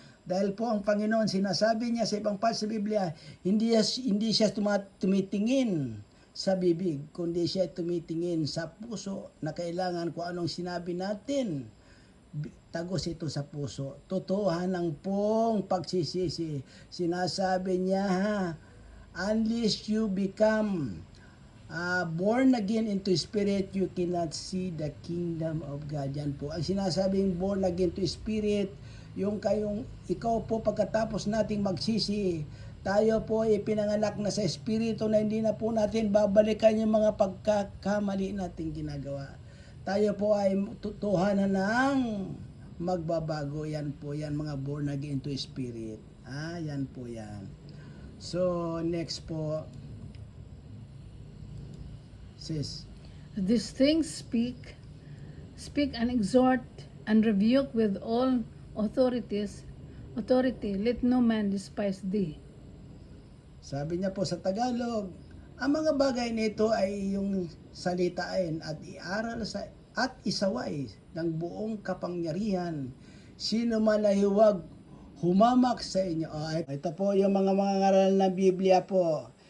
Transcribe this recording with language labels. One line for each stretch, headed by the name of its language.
Filipino: Dahil po ang Panginoon, sinasabi niya sa ibang part sa Biblia, hindi siya tumitingin sa bibig, kundi siya tumitingin sa puso, na kailangan kung anong sinabi natin, tagos ito sa puso. Totohanan pong pagsisisi. Sinasabi niya,
English: unless you become born again into spirit, you cannot see the kingdom of God.
Filipino: Yan po. Ang sinasabing born again to spirit, yung ikaw po pagkatapos nating magsisi, tayo po ay pinanganak na sa espiritu na hindi na po natin babalikan yung mga pagkakamali nating ginagawa. Tayo po ay tutuhanan ng magbabago. Yan po yan, mga born again to spirit. Yan po yan. So, next po, sis.
English: These things speak and exhort and rebuke with all authority, let no man despise thee.
Filipino: Sabi niya po sa Tagalog, Ang mga bagay nito ay yung salitain at iaral sa at isaway ng buong kapangyarihan. Sino man ay huwag humamak sa inyo. Ito po yung mga ngaral ng Biblia po.